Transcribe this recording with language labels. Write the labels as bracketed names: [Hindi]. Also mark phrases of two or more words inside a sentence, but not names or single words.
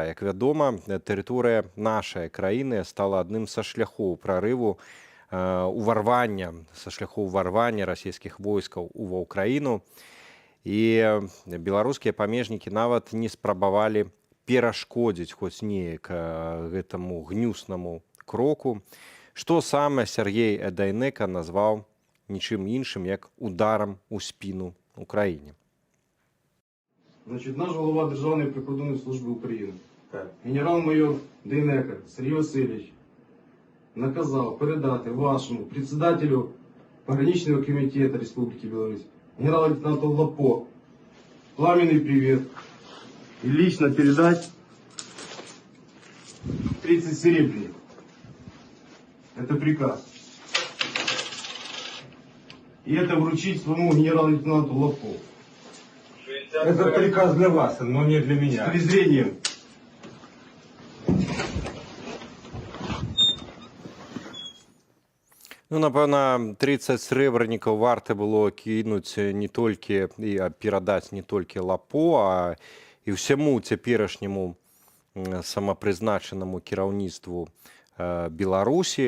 [Belarusian] Як вядома, тэрыторыя нашай краіны стала адным са шляхоў прарыву уварвання, са шляхоў уварвання расійскіх войскаў ува Ўкраіну. І беларускія памежнікі нават не спрабавалі перашкодзіць хоць неяк гэтаму гнюснаму кроку, што сам Сергей Дайнека назваў нічым іншым, як ударам у спіну Україні. [Ukrainian] Значить, наш голова Державної прикордонної служби України, генерал-майор Дайнека Сергій Васильович, наказав передати вашому [Russian] председателю пограничного комитета Республики Беларусь, генерал-лейтенанту Лапо, пламенный привет и лично передать 30 серебряников. Это приказ. И это вручить своему генерал-лейтенанту Лапо. Это приказ для вас, но не для меня. С презрением. [Belarusian] Ну, напэўна, 30 срэбранікаў варта было кінуць не толькі і перадаць не толькі Лапо, а і ўсяму цяперашняму самапрызначанаму кіраўніцтву Беларусі.